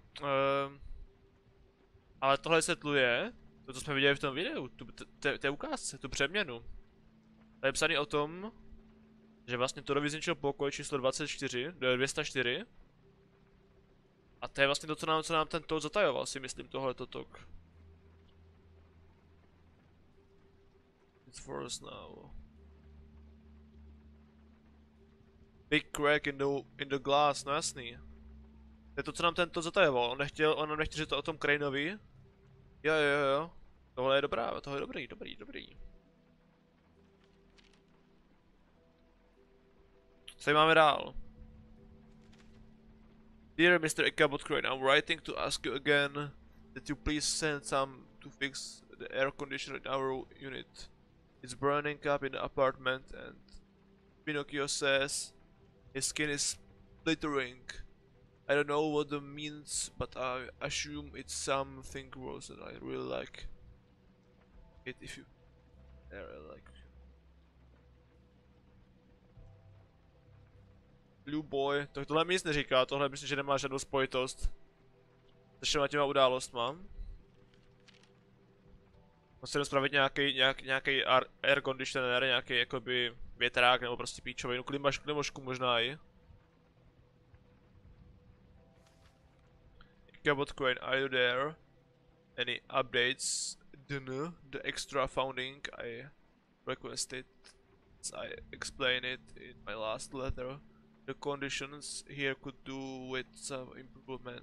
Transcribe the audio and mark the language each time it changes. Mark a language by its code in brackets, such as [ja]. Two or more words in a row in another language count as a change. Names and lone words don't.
[cs] ale tohle vysvětluje, to, co jsme viděli v tom videu, té ukázce, tu přeměnu. Tady je psaný o tom, že vlastně Torovi zničil pokoj číslo 204. A to je vlastně to, co nám ten Toad zatajoval, si myslím, tohleto tok. [en] It's for us now. Big crack in the glass, [cs] no jasný. To je to, co nám tento zatajoval. On nechtěl říct to o tom Craneovi. Jo. Tohle je dobrá, tohle je dobrý. Co tady máme dál? [en] Dear Mr. Ichabod Crane, I'm writing to ask you again that you please send some to fix the air conditioner in our unit. It's burning up in the apartment and Pinocchio says his skin is splittering. I don't know what that means, but I assume it's something gross and I really like it if you like. Blue boy, [cs] tak tohle mi nic neříká, tohle myslím, že nemá žádnou spojitost Začneme těma událostma. Musím spravit nějaký [en] air conditioner, [cs] nějaký jakoby větrák nebo prostě píčovinu, klimošku možná i. [en] Cabot Crane, are you there? Any updates? The extra funding I requested, as I explained it in my last letter. The conditions here could do with some improvement.